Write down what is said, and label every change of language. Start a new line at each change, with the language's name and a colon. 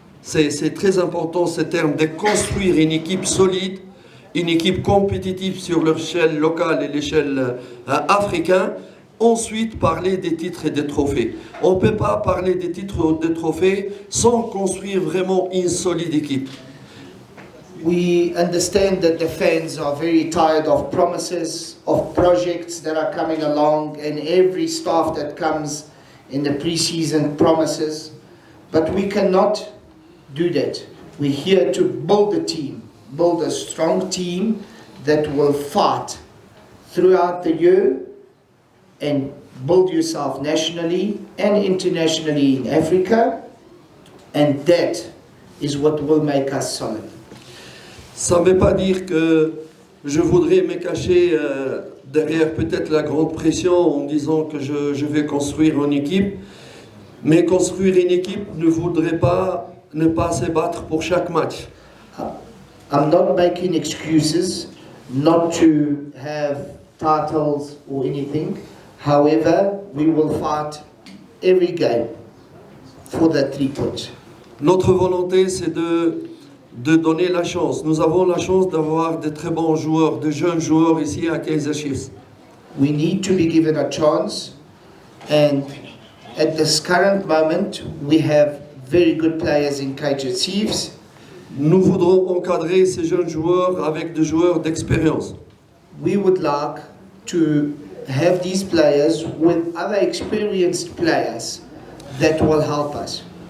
French: C'est très important ce terme de construire une équipe solide, une équipe compétitive sur l'échelle locale et l'échelle africaine. Ensuite, parler des titres et des trophées. On ne peut pas parler des titres ou des trophées sans construire vraiment une solide équipe.
English: We understand that the fans are very tired of promises, of projects that are coming along, and every staff that comes in the pre-season promises. But we cannot do that. We're here to build a team, build a strong team that will fight throughout the year and build yourself nationally and internationally in Africa, and that is what will make us solid.
French: Ça ne veut pas dire que je voudrais me cacher derrière peut-être la grande pression en disant que je vais construire une équipe, mais construire une équipe ne voudrait pas ne pas se battre pour chaque match.
English: I'm not making excuses not to have titles or anything. However, we will fight every game for the 3 points.
French: Notre volonté, c'est de donner la chance. Nous avons la chance d'avoir de très bons joueurs, de jeunes joueurs ici à Kaizer Chiefs.
English: We need to be given a chance, and at this current moment, we have very good players in Kaizer Chiefs.
French: Nous voudrons encadrer ces jeunes joueurs avec des joueurs d'expérience.
English: We would like to have these players with other experienced players that will help us.